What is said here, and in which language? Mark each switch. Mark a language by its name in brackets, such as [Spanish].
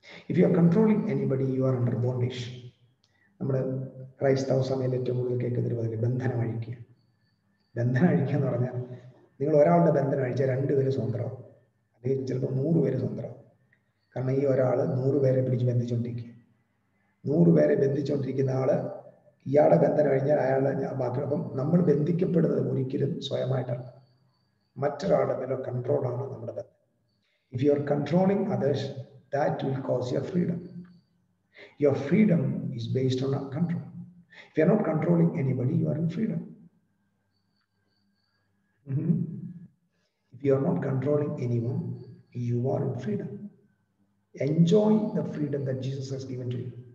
[English] If you are controlling anybody, you are under bondage. [Malayalam] നമ്മുടെ ക്രൈസ്തവ സഭയിൽ ഏറ്റവും കൂടുതൽ കേൾക്കുന്നൊരു പതിവ് ബന്ധനം അഴിക്കുക. ബന്ധനം അഴിക്കുക എന്ന് പറഞ്ഞാൽ, നിങ്ങൾ ഒരാളുടെ ബന്ധനം അഴിച്ചാൽ 2 പേര് സ്വതന്ത്രമാവും, അല്ലെങ്കിൽ ചിലപ്പോൾ 100 പേര് സ്വതന്ത്രമാവും. കാരണം ഈ ഒരാൾ 100 പേരെ പിടിച്ച് ബന്ധിച്ചുകൊണ്ടിരിക്കുക. 100 പേരെ ബന്ധിച്ചുകൊണ്ടിരിക്കുന്ന ആള് ഇയാളുടെ ബന്ധനം കഴിഞ്ഞാൽ അയാളുടെ ബാക്കി. അപ്പം നമ്മൾ ബന്ധിക്കപ്പെടുന്നത് ഒരിക്കലും സ്വയമായിട്ടല്ല, മറ്റൊരാളുടെ മേലെ കൺട്രോളാണ് നമ്മുടെ ബന്ധം. [English] If you are controlling others, that will cause your freedom. Your freedom is based on control. If you are not controlling anybody, you are in freedom. If you are not controlling anyone, you are in freedom. Enjoy the freedom that Jesus has given to you.